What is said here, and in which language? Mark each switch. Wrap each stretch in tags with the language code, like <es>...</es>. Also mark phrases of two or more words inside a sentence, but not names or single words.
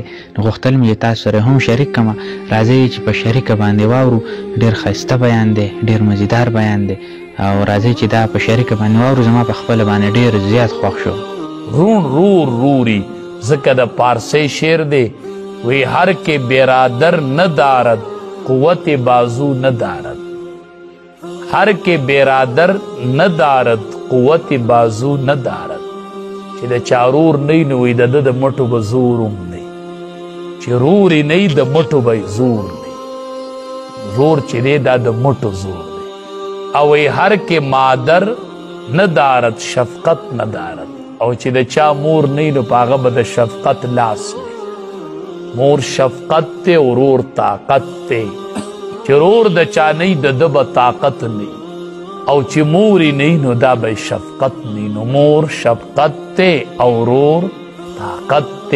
<ps>نو غوښتل مې چې تاسو سره هم شریک کړمه. راځئ چې په شریکه باندې واورو. ډېر ښایسته بیان دی، ډېر مزیدار بیان دی، او راځئ چې دا په شریکه باندې واورو. زما په خپله باندې ډېر زیات خوښ شو. رون رور روري ځکه د پارسی شعر دی.</ps> <fa>وی هر که برادر ندارد قوت بازو ندارد، هر که برادر ندارد قوت بازو ندارد.</fa> <ps>چې د چا رور نه نو وی د ده د مټو به زور هم دی، چې رور یې نه د مټو به زور دی. زور چې دی دا د مټو زور دی. او وی</ps> <fa>هر که مادر ندارد شفقت ندارد،</fa> <ps>او چې د چا مور نه نو په هغه به د شفقت لاس دی. مور شفقت ته او رور طاقت ته. چې رور د چا نه د ده به طاقت نه، او چې مور یې نه نو دا به شفقت نه. نو مور شفقت ته او رور طاقت ته.</ps>